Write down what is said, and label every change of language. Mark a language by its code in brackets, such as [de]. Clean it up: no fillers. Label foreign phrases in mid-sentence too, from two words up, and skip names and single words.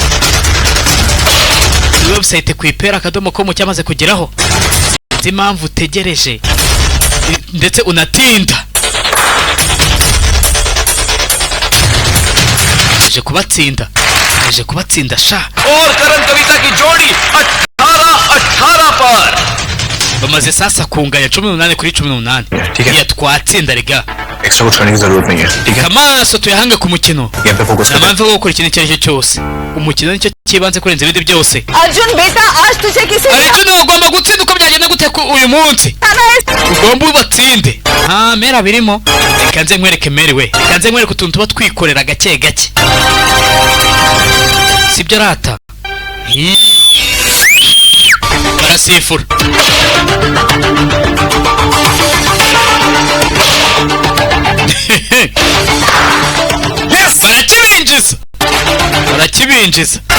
[rw] Website kwipera.com cyamaze kugeraho impamvu utegereje ndetse unatinda aje kubatsinda sha. [hi] और करण कविता की जोड़ी 18-18 पर [rw] bamaze sasa kunganya 18 kuri 18. iya twatsinda rega [hi] एक्स्ट्रा कुछ करने की जरूरत नहीं है. ठीक है [rw] amaso tuyahange ku mukino [hi] यहाँ पे फोकस [rw] namanze wo gukora ikintu cyose cyose umukino nicyo kibanze kurenza ibindi byose. [hi] अर्जुन बेटा आज तुझे किसी [rw] Arjun ugomba gutsinda uko byagenda gute uyu munsi ugomba ubatsinde. Mera birimo reka nze nkwereke Meri we reka nze nkwereke utuntu tuba twikorera gake gake sibyo rata. barasifura barakibinjiza.